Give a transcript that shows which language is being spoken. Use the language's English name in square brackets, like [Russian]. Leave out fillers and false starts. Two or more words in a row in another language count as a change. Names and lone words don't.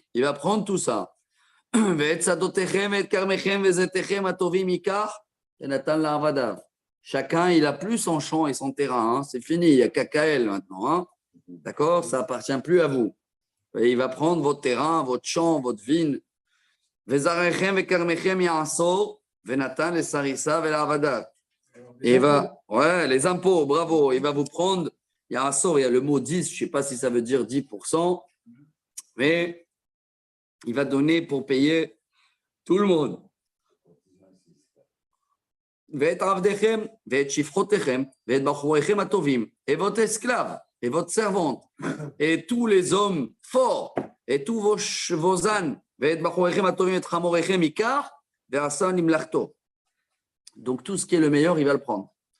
[French] Il va prendre tout ça. [Hebrew] ונתן לעבדיו. [French] Chacun, il a plus son champ et son terrain. Hein. C'est fini, il y a KKL maintenant. Hein. D'accord? Ça appartient plus à vous. Et il va prendre votre terrain, votre champ, votre vigne. [Hebrew] וזרעיכם וכרמיכם יעשר ונתן לסריסיו ולעבדיו. [French] Et il va, ouais, les impôts, bravo. Il va vous prendre, il y a un sort, il y a le mot 10, je ne sais pas si ça veut dire 10%, mais il va donner pour payer tout le monde. Et votre esclave, et votre servante, et tous les hommes forts, et tous vos ânes, donc tout ce qui est le meilleur, il va le prendre.